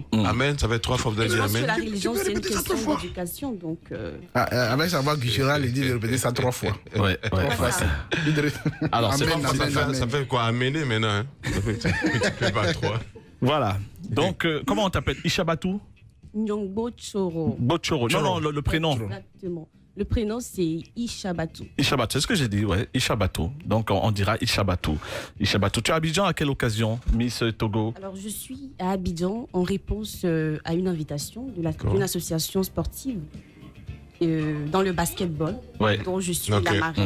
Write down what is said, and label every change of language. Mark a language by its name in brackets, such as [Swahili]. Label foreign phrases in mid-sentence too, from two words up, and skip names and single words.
[French] Amen, ça fait 3 fois que vous avez dit Amen. Amen. La religion, c'est une question d'éducation. Donc, avec sa voix guichérale, il dit de répéter ça 3 fois. Ouais. Alors, ça fait quoi? Amener maintenant, hein? Multiplié par 3. Voilà. Donc, comment on t'appelle? Ishabatu Nyongbo Choro. Bochoro. Non, le prénom. Exactement. Le prénom, c'est Ishabatou. Ishabatou, c'est ce que j'ai dit, ouais. Ishabatou. Donc, on dira Ishabatou. Ishabatou. Tu es à Abidjan à quelle occasion, Miss Togo? Alors, je suis à Abidjan en réponse à une invitation d'une association sportive dans le basketball, dont je suis la marraine.